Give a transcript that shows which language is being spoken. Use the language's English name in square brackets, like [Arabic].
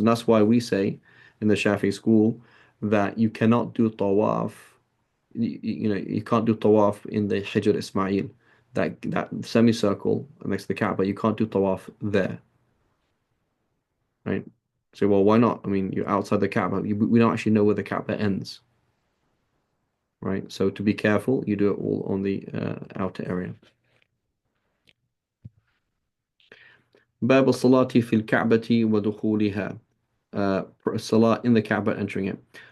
[English] And that's why we say in the Shafi'i school that you cannot do tawaf, you can't do tawaf in the Hijr Ismail, that semicircle next to the Kaaba, you can't do tawaf there, right? So, well, why not? I mean, you're outside the Kaaba. We don't actually know where the Kaaba ends, right? So to be careful, you do it all on the outer area. [Arabic] باب الصلاة في الكعبة ودخولها. الصلاة [English] in the Kaaba, entering it.